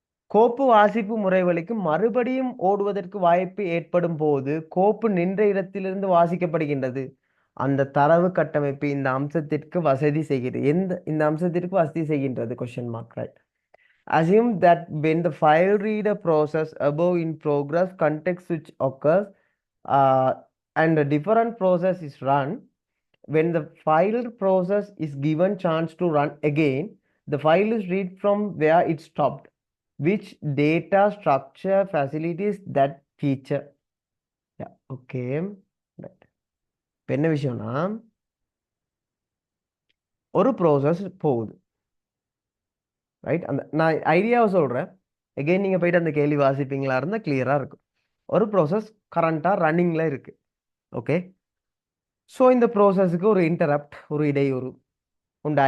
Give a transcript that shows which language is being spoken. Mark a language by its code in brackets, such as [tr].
[ta] கோப்பு வாசிப்பு முறைவழிக்கு மறுபடியும் ஓடுவதற்கு வாய்ப்பு ஏற்படும் போது கோப்பு நின்ற இடத்திலிருந்து வாசிக்கப்படுகின்றது. அந்த தரவு கட்டமைப்பு இந்த அம்சத்திற்கு வசதி செய்கிறது. இந்த அம்சத்திற்கு வசதி செய்கின்றது question mark, right? [en] Assume that when the file reader process above in progress context switch occurs and a different process is run, when the file process is given chance to run again, the file is read from where it stopped. Which data structure facilitates that feature? Yeah, okay. Right. [ta] இப்போ என்ன விஷயம்னா, ஒரு process போகுது, right? அந்த நான் ஐடியாவை சொல்கிறேன். Again நீங்கள் போயிட்டு அந்த கேள்வி வாசிப்பீங்களா இருந்தால் கிளியராக இருக்கும். ஒரு ப்ராசஸ் கரண்ட்டாக ரன்னிங்கில் இருக்குது, ஓகே? ஸோ இந்த ப்ராசஸுக்கு ஒரு இன்டரப்ட், ஒரு இடையூறு உண்டு.